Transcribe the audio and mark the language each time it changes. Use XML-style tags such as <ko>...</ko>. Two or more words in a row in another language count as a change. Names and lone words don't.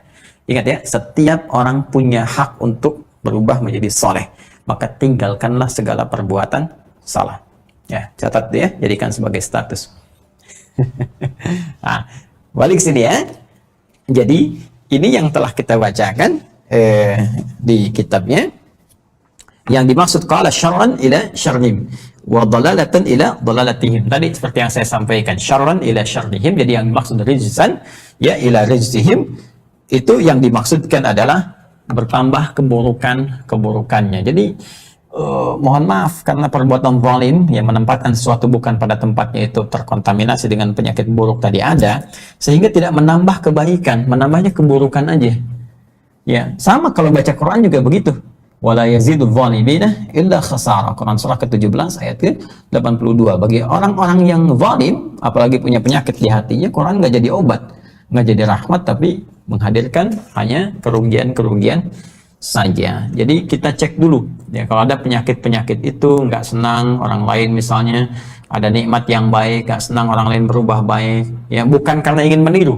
<id>Ingat ya, setiap orang punya hak untuk berubah menjadi soleh, maka tinggalkanlah segala perbuatan salah. Ya, catat ya, jadikan sebagai status. Nah, balik sini ya. Jadi ini yang telah kita bacakan di kitabnya. Yang dimaksud</id> <ar>قال شرًّا إلى شرّهم وضلالةً إلى ضلالتهم.</ar> <id>Tadi seperti yang saya sampaikan,</id> <ar>شرًّا إلى شرّهم.</ar> <id>Jadi yang dimaksud</id> <ar>رزقًا يا إلى رزقهم,</ar> <id>itu yang dimaksudkan adalah bertambah keburukannya. Jadi mohon maaf, karena perbuatan zalim yang menempatkan sesuatu bukan pada tempatnya itu terkontaminasi dengan penyakit buruk tadi ada, sehingga tidak menambah kebaikan, menambahnya keburukan aja. Ya, sama kalau baca Quran juga begitu.</id> <ar>ولا يزيد الظالمين إلا خسارا.</ar> <id>Quran surah ke-17 ayat ke-82. Bagi orang-orang yang zalim, apalagi punya penyakit di hatinya, Quran nggak jadi obat, nggak jadi rahmat, tapi menghadirkan hanya kerugian-kerugian saja. Jadi kita cek dulu ya, kalau ada penyakit-penyakit itu nggak senang orang lain, misalnya ada nikmat yang baik nggak senang orang lain berubah baik, ya bukan karena ingin meniru.</id>